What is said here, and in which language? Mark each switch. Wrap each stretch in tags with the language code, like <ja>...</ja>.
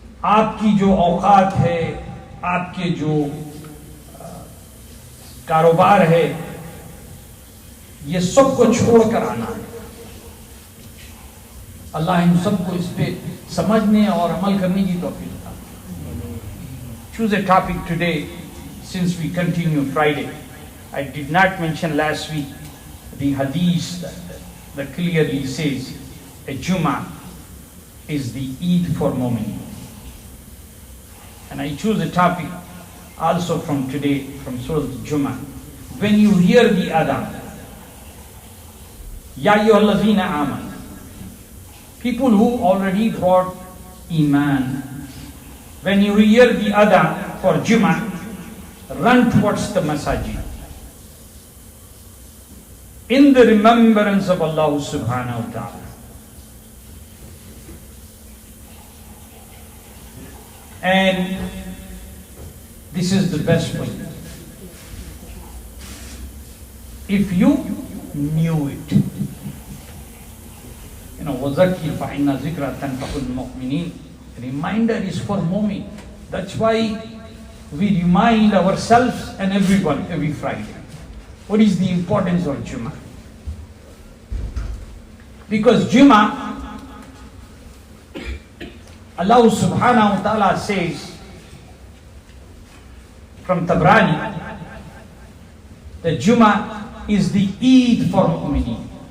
<ur>آپ کی جو اوقات ہے، آپ کے جو کاروبار ہے، یہ سب کو چھوڑ کر آنا ہے. اللہ ہم سب کو اس پہ سمجھنے اور عمل کرنے کی توفیق عطا فرمائے.</ur> <en>Choose a topic today since we continue Friday. I did not mention last week the hadith that clearly says a Jummah is the Eid for Mu'min. And I choose a topic also from today, from Surah Jummah. When you hear the adhan,</en> <ar>Ya ayyuhallazina amanu,</ar> <en>people who already brought Iman, when you hear the adhan for Jummah, run towards the masajid in the remembrance of Allah subhanahu wa ta'ala. And this is the best way. If you knew it,</en> <ar>وَذَكِّرْ فَإِنَّ ذِكْرَ تَنْفَعُ الْمُؤْمِنِينَ.</ar> <en>Reminder is for mu'min. That's why we remind ourselves and everyone every Friday. What is the importance of Jummah? Because Jummah, Allah subhanahu wa ta'ala says from Tabrani that Jummah is the Eid for mu'mineen.</en>